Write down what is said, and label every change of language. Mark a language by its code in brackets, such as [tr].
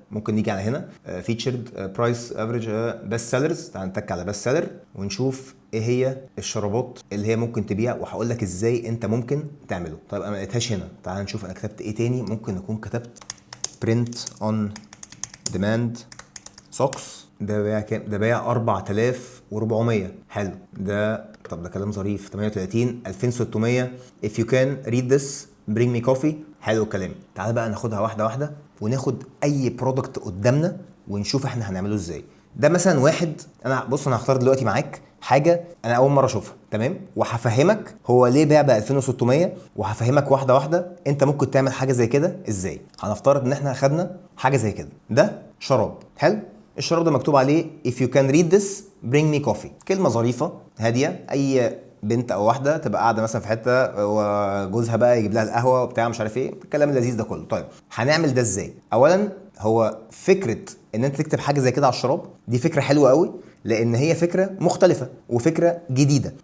[ar] ممكن نيجي على هنا فيتشرد برايس افريج بيست سيلرز، تعال نتك على بيست سيلر ونشوف ايه هي الشرابات اللي هي ممكن تبيع، وهقول لك ازاي انت ممكن تعمله. طيب انا ما لقيتهاش هنا، تعال نشوف انا كتبت ايه تاني. ممكن اكون كتبت برنت اون ديماند سوكس، ده بيع كام؟ ده بيع 4400. حلو ده. طب ده كلام ظريف. [en] 38 2600 if you can read this bring me coffee. [ar] حلو الكلام. تعال بقى ناخدها واحده واحده وناخد اي برودكت قدامنا ونشوف احنا هنعمله ازاي. ده مثلا واحد، انا بص انا هختار دلوقتي معاك حاجه انا اول مره اشوفها، تمام؟ وهفهمك هو ليه بيع ب 2600، وهفهمك واحده واحده انت ممكن تعمل حاجه زي كده ازاي. هنفترض ان احنا خدنا حاجه زي كده، ده شراب. حلو. الشراب ده مكتوب عليه [en] if you can read this bring me coffee. [ar] كلمه ظريفه هاديه، اي بنت او واحده تبقى قاعده مثلا في حته وجوزها بقى يجيب لها القهوه وبتاع مش عارف ايه، الكلام اللذيذ ده كله. طيب هنعمل ده ازاي؟ اولا هو فكره ان انت تكتب حاجه زي كده على الشراب دي فكره حلوه قوي، لان هي فكره مختلفه وفكره جديده.